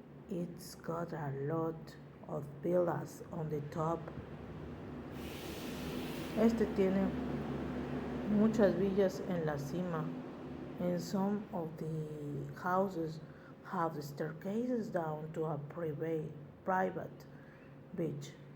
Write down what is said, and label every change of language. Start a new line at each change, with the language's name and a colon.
English: It's got a lot of villas on the top.
Spanish: Este tiene muchas villas en la cima.
English: And some of the houses have staircases down to a private beach.